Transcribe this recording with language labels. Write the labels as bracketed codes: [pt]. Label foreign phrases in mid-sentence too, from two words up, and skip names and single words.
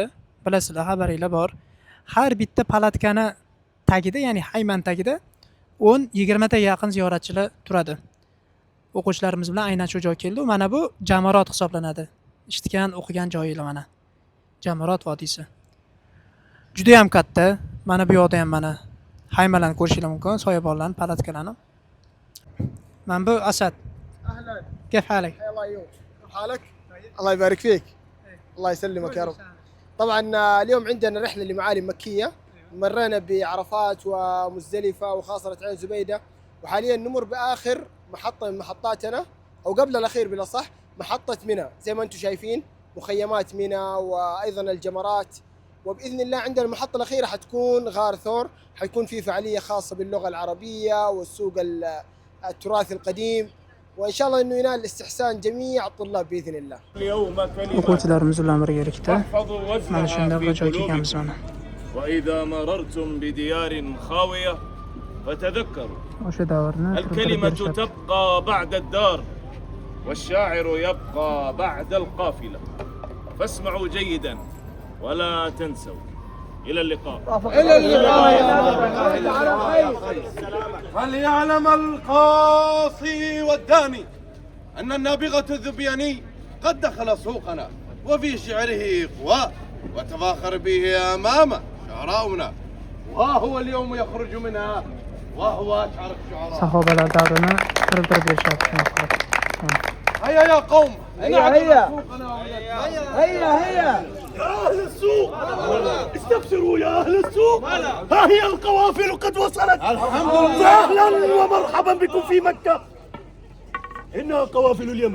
[uz] Bilasizlar, xabaringlar bor. Har bitta palatkani tagida, ya'ni hayman tagida 10-20 ta yaqin ziyoratchilar turadi. O'quvchilarimiz bilan aynan shu joy keldi. Mana bu Jamarot hisoblanadi. Eshitgan, o'qigan joyinglar mana. Jamarot vodiysi. Juda ham katta. Mana bu yoqda ham mana haymalarni ko'rishingiz mumkin, soyabonlarni, palatkalarni. [ar] من بو أسد. أهلا. كيف حالك؟ الله يعينك. كيف حالك؟ الله يبارك فيك. الله يسلمك يا رب. طبعا اليوم عندنا رحلة لمعالم مكية. مرينا بعرفات ومزدلفة وخاصرة عين زبيدة، وحاليا نمر بآخر محطة من محطاتنا، أو قبل الأخير بالأصح، محطة منى. زي ما أنتم شايفين مخيمات منى وأيضا الجمرات، وبإذن الله عندنا المحطة الأخيرة حتكون غار ثور، حيكون في فعالية خاصة باللغة العربية والسوق التراث القديم، وإن شاء الله إنه ينال استحسان جميع الطلاب بإذن الله. [uz] o'quvchilarimiz bilan birgalikda mana shunday bir joyga kelganmiz mana. [ar] وإذا مررتم بديار خاوية فتذكروا [uz] O'sha davrni [ar] الكلمة تبقى بعد الدار والشاعر يبقى بعد القافلة، فاسمعوا جيدا ولا تنسوا. إلى اللقاء. إلى اللقاء يا فليعلم القاصي والداني أن النابغة الذبياني قد دخل سوقنا وفي شعره قوى وتفاخر به أمام شعراؤنا، وهو اليوم يخرج منها وهو أشعر الشعراء. [uz] sahobalar davrini kirib berishyapti. [ar] هيا يا قوم، هيا هيا هيا هيا يا أهل السوق، استبشروا يا أهل السوق، ها هي القوافل قد وصلت. الحمد لله. أهلا ومرحبا بكم في مكة. إنها قوافل اليمن.